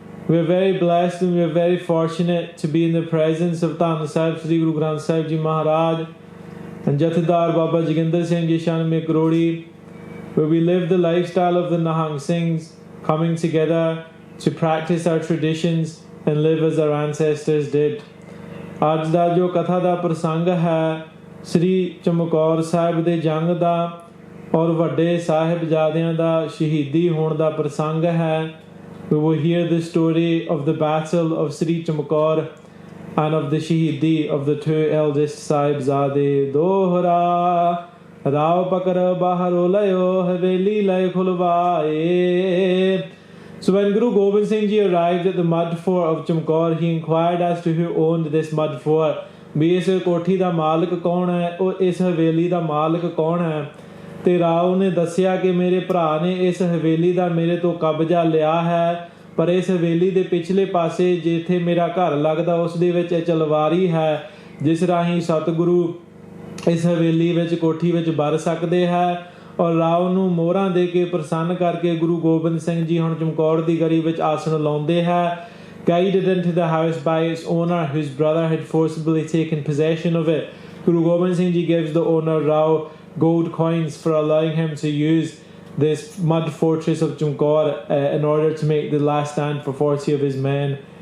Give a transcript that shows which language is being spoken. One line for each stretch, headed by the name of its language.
English: We're very blessed and we're very fortunate to be in the presence of Dhamma Sahib Sri Guru Granth Sahib Ji Maharaj and Jathedar Baba Joginder Singh Ji Shanme Karodi, where we live the lifestyle of the Nahang Singhs, coming together to practice our traditions and live as our ancestors did.
Punjabi: ਅੱਜ ਦਾ ਜੋ ਕਥਾ ਦਾ ਪ੍ਰਸੰਗ ਹੈ ਸ੍ਰੀ ਚਮਕੌਰ ਸਾਹਿਬ ਦੇ ਜੰਗ ਦਾ ਔਰ ਵੱਡੇ ਸਾਹਿਬਜ਼ਾਦਿਆਂ ਦਾ ਸ਼ਹੀਦੀ ਹੋਣ ਦਾ ਪ੍ਰਸੰਗ ਹੈ।
English: We will hear the story of the battle of Sri Chamkaur and of the Shaheedi of the two eldest Sahibzaday.
Punjabi: Dohra Rao Pakar Baharo Layo Haveli Lay Khulvaye.
English: So when Guru Gobind Singh Ji arrived at the mud fort of Chamkaur, he inquired as to who owned this mud fort.
Punjabi: ਵੀ ਇਸ ਕੋਠੀ ਦਾ ਮਾਲਕ ਕੌਣ ਹੈ, ਉਹ ਇਸ ਹਵੇਲੀ ਦਾ ਮਾਲਕ ਕੌਣ ਹੈ। ਤੇ ਰਾਓ ਨੇ ਦੱਸਿਆ ਕਿ ਮੇਰੇ ਭਰਾ ਨੇ ਇਸ ਹਵੇਲੀ ਦਾ ਮੇਰੇ ਤੋਂ ਕਬਜ਼ਾ ਲਿਆ ਹੈ, ਪਰ ਇਸ ਹਵੇਲੀ ਦੇ ਪਿਛਲੇ ਪਾਸੇ ਜਿੱਥੇ ਮੇਰਾ ਘਰ ਲੱਗਦਾ ਉਸ ਦੇ ਵਿੱਚ ਚਲਵਾਰੀ ਹੈ, ਜਿਸ ਰਾਹੀਂ ਸਤਿਗੁਰੂ ਇਸ ਹਵੇਲੀ ਵਿੱਚ ਕੋਠੀ ਵਿੱਚ ਵੜ ਸਕਦੇ ਹੈ। ਔਰ ਰਾਓ ਨੂੰ ਮੋਹਰਾਂ ਦੇ ਕੇ ਪ੍ਰਸੰਨ ਕਰਕੇ ਗੁਰੂ ਗੋਬਿੰਦ ਸਿੰਘ ਜੀ ਹੁਣ ਚਮਕੌਰ ਦੀ ਗੜੀ ਵਿੱਚ ਆਸਣ ਲਾਉਂਦੇ ਹੈ।
English: Guided into the house by its owner, whose brother had forcibly taken possession of it, Guru Gobind Singh Ji gives the owner Rao gold coins for allowing him to use this mud fortress of Chamkaur in order to make the last stand for 40 of his men.